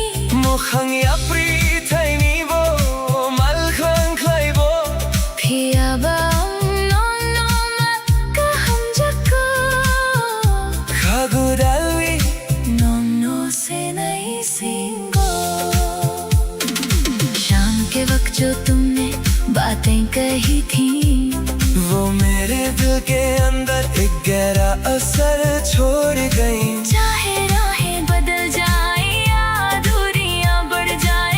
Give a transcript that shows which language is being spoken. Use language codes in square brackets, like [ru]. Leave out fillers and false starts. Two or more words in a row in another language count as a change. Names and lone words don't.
[trp] Mokhang yapri thai ni bo mal khang khlai bo phia ba no ma ka ham jako Khagudalwi no se nai singo [hi] शाम के वक्त जो तुमने बातें कही थी वो मेरे दिल के अंदर एक गहरा असर छोड़ गई चाहे राहें बदल जाए या दूरियां बढ़ जाए